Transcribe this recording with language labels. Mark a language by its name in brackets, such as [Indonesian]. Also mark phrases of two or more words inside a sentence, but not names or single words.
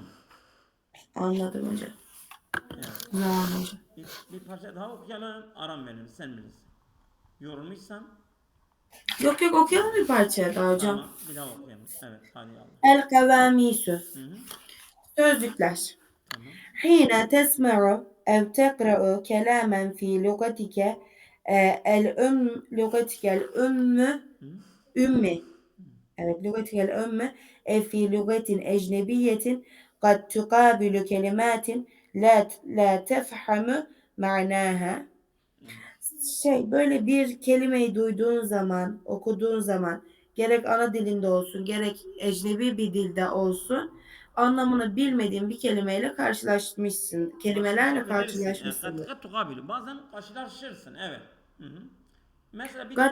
[Turkish] Anladım hocam. Evet. Tamam hocam. Bir parça daha okuyalım. Aram verelim. Sen bilirsin. Yorulmuşsan Yok yok okuyalım bir parça daha hocam. tamam. Bir daha okuyalım. Evet. Hadi yavrum. [Arabic] القواميس. Hı hı. [Turkish] Sözlükler. Tamam. [Arabic] حين تسمع أو تقرأ كلاما في لغتك لغتك Hı? [Turkish] أمي evet [Arabic] لغتك الأم في لغة أجنبية قد تقابل كلمات لا تفهم معناها [Turkish] böyle bir kelimeyi duyduğun zaman, okuduğun zaman gerek ana dilinde olsun, gerek ecnebi bir dilde olsun anlamını bilmediğin bir kelimeyle karşılaşmışsın. Kelimelerle Karşılaşabilirsin. Kat karşılaşmışsındır. [Arabic] قد تقابل. [Turkish] Bazen karşılaşırsın. Evet. Hı hı. Mesela bir